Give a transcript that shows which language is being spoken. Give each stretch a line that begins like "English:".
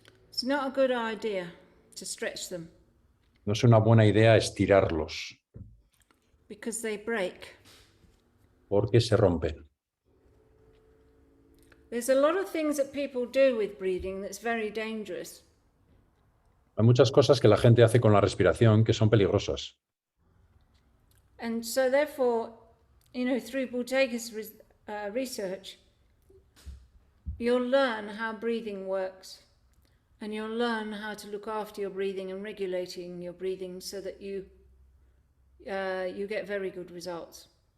English: It's not a good idea to stretch them.
Spanish: No es una buena idea estirarlos.
English: Because they break.
Spanish: Porque se rompen.
English: There's a lot of things that people do with breathing that's very dangerous.
Spanish: Hay muchas cosas que la gente hace con la respiración que son peligrosas.
English: And so therefore, you know, through Buteyka's research, you'll learn how breathing works, and you'll learn how to look after your breathing and regulating your breathing so that you get very good results.